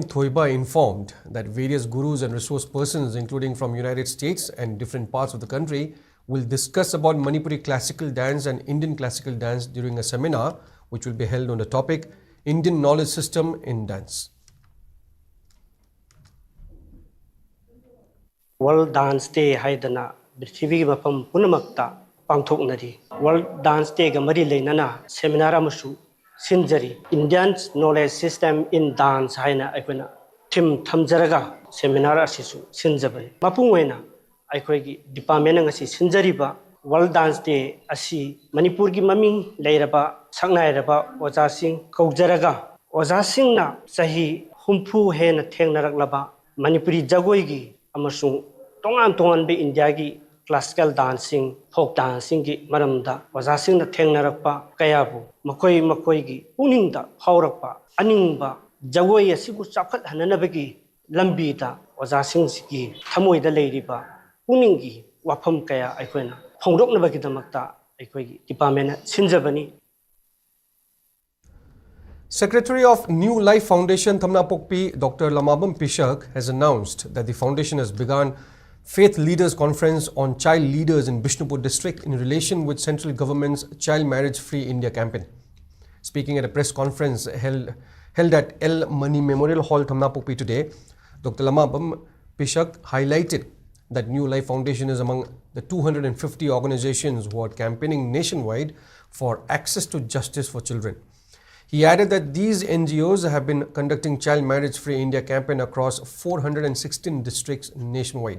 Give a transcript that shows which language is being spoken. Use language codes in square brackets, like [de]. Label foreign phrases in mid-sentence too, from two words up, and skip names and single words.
[en] Thoiba informed that various gurus and resource persons, including from United States and different parts of the country, will discuss about Manipuri classical dance and Indian classical dance during a seminar which will be held on the topic Indian Knowledge System in Dance. [mni] World Dance Day haidana Prithvi mafam punamakta pangthoknari. World Dance Day ga mari leinana seminar amashu sinjari Indian Knowledge System in Dance haina aikona thim thamjaraga seminar asisu sinjabani. Mapung oina aikoigi department ngasi sinjariba World Dance Day asi Manipur gi maming leiraba saknairaba oja sing kaujaraga oja sing na sahi humpu hena thengnaraklaba Manipuri jagoi gi amasung tongan be India gi [en] classical dancing, folk dancing [mni] gi maramda wazasing na thengnarakpa kayabu makoi gi uningda haurakpa aningba jagoi asigu chakhat hananabagi lambi da wazasing gi thamoida leiriba uningi wafam kaya aikoina phongdoknabagi damakta aikoigi department sinjabani. [en] Secretary of New Life Foundation Thamnapokpi Dr. Lamabam Pishak has announced that the foundation has begun Faith Leaders Conference on Child Leaders in Bishnupur district in relation with central government's Child Marriage Free India campaign. Speaking at a press conference held at L. Mani Memorial Hall, Thamnapokpi today, Dr. Lamabam Pishak highlighted that New Life Foundation is among the 250 organizations who are campaigning nationwide for access to justice for children. He added that these NGOs have been conducting Child Marriage Free India campaign across 416 districts nationwide.